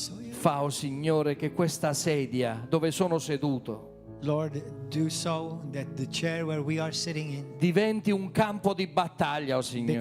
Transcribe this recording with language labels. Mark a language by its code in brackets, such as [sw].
[it] Fa, oh Signore, che questa sedia dove sono seduto [en] Lord, do so that the chair where we are sitting in [it] diventi un campo di battaglia, oh Signore.